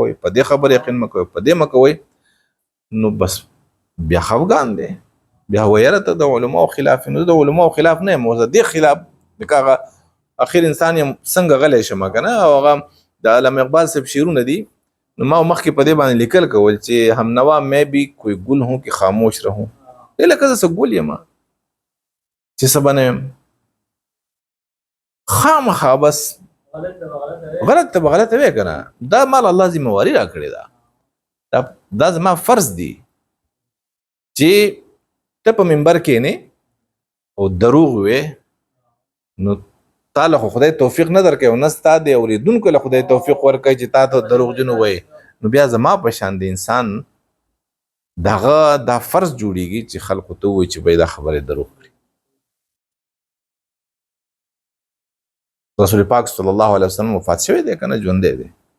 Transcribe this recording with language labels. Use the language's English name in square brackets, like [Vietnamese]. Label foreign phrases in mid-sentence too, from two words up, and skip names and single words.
[Pashto] کوئ په دې خبر یقین مه کوئ په دې مه کوئ نو بس بیا خفګان دی بیا ویره ته د علماو خلاف نو د علماو خلاف نه یم اوس د دې خلاف لکه هغه اخر انسان یم څنګه غلی شم که نه او هغه د علامه اقبال صاحب شعرونه دي نو ما مخکې په دې باندې لیکل کول چې [Urdu] هم نوا میں بھی کوئی گل ہوں کہ خاموش رہوں [Pashto] لکه زه څه ګل یم چې څه به نه یم خامخا بس غلط ته به غلطه وی که نه دا مال الله ذمهواري را کړې ده دا زما فرض دی چې ته په منبر کې نه او دروغ وې نو تعالی خو خدای توفیق نه درکوي او نه ستا دی اورېدونکو له خدای توفیق ورکوي چې تا ته دروغجن ووایي نو بیا زما په شان د انسان دغه دا فرض جوړیږي چې خلکو ته ووایي چې باید دا خبرې دروغ کړي رسول پاک [Arabic] صلی الله علیه وسلم [Pashto] وفات شوی دی که نه ژوندی دی